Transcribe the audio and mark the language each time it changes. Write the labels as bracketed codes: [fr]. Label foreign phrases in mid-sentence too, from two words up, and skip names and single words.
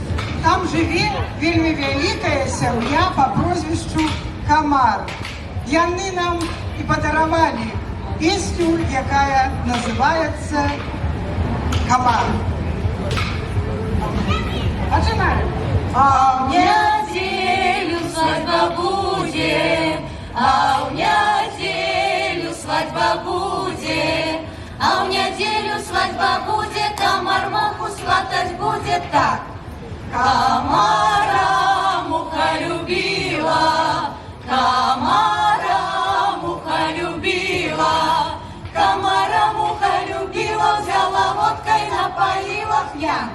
[be] Там жыве вельмі вялікая сям'я па прозвішчу Камар. Яны нам і падаравалі песню, якая называецца «Камар». Пачинаем. [ru] А в неделю свадьба будет, а в неделю свадьба будет, а в неделю свадьба будет, Камар муху сватать будет так. Камара муха любила, Камара муха любила, Камара муха любила, взяла водкой, напоила пьян.